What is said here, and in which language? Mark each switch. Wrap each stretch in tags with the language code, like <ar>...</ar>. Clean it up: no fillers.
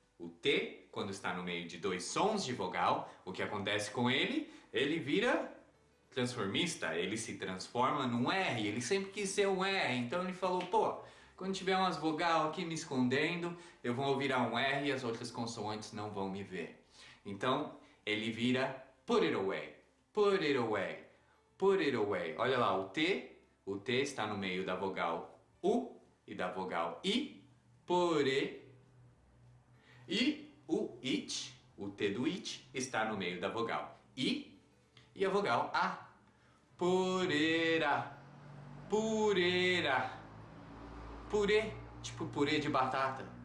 <pt>O T, quando está no meio de 2 sons de vogal, o que acontece com ele? Ele vira transformista, ele se transforma num R, ele sempre quis ser um R, então ele falou, pô, Quando tiver umas vogal aqui me escondendo, eu vou virar um R e as outras consoantes não vão me ver. Então, ele vira</pt> <en>put it away, put it away, put it away.</en> <pt>Olha lá, o T está no meio da vogal U e da vogal I,</pt> <en>put it.</en> <pt>E o T</pt> <en>do it,</en> <pt>está no meio da vogal I e a vogal A. Pureira, pureira, purê, tipo purê de batata.</pt>